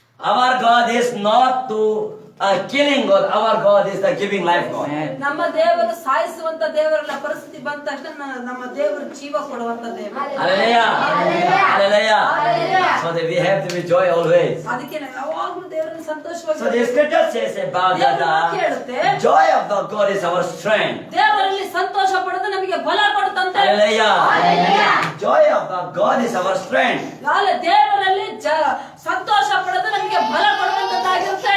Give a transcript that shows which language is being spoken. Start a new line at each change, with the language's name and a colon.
English: our God is not to killing God, our God is the giving life God.
Kannada: ನಮ್ಮ ದೇವರು ಸಾಯಿಸುವಂತ ದೇವರಲ್ಲ. ಪರಿಸ್ಥಿತಿ ಬಂದ ತಕ್ಷಣ ನಮ್ಮ ದೇವರು ಜೀವ ಕೊಡುವಂತ ದೇವರು.
English: Hallelujah. Hallelujah. So that we have to be joy always.
Kannada: ಅದಕ್ಕೆ ನಾವು ಯಾವಾಗಲೂ ದೇವರನ್ನು ಸಂತೋಷವಾಗಿ
English: So the scripture says about that the joy of the God is our strength.
Kannada: ದೇವರಲ್ಲಿ ಸಂತೋಷ ಪಡೋದು ನಮಗೆ ಬಲ ಕೊಡುತ್ತಂತೆ.
English: Hallelujah. Joy of the God is our strength.
Kannada: ದೇವರಲ್ಲಿ ಸಂತೋಷ ಪಡೋದು ನಮಗೆ ಬಲ ಕೊಡುವಂತದ್ದಾಗಿರುತ್ತೆ.